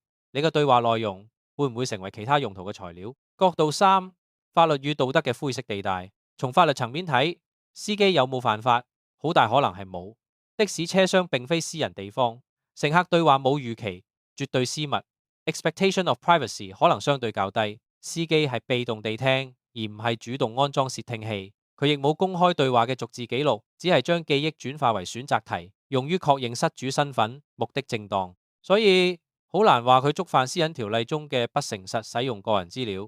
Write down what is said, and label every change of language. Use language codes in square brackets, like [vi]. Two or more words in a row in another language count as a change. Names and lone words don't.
[yue] 你嘅對話內容會唔會成為其他用途嘅材料？角度三，法律與道德嘅灰色地帶。從法律層面睇，司機有冇犯法？好大可能係冇。的士車廂並非私人地方，乘客對話冇預期，絕對私密。 [en] Expectation of privacy [yue] 可能相對較低，司機係被動地聽，而唔係主動安裝竊聽器。佢亦冇公開對話嘅逐字記錄，只係將記憶轉化為選擇題，用於確認失主身份，目的正當。所以好難話佢觸犯私隱條例中嘅不誠實使用個人資料。